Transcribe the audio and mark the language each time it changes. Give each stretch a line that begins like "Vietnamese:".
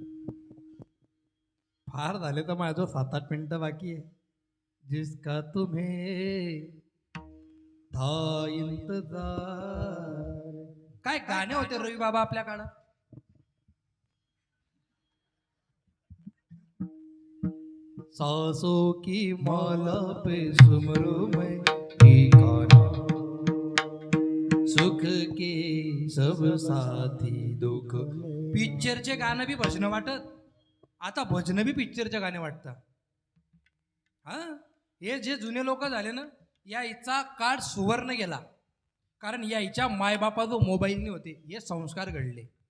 Marathi: झाले तर माझं 7-8 मिनिटं बाकी आहे.
Hindi: जिसका तुम्हें था इंतजार.
Marathi: काय गाणे होते रवी बाबा आपल्या काळात.
Hindi: सांसों की माला पे सुमरू मैं ठिकाना, सुख के सब साथी दुख.
Marathi: पिक्चरचे गाणं बी भजन वाटत, आता भजन बी पिक्चरचे गाणे वाटतात. हा, हे जे जुने लोक झाले ना, या हिचा काळ सुवर्ण गेला. कारण या हिच्या मायबापाजो मोबाईल नाही होते, हे संस्कार घडले.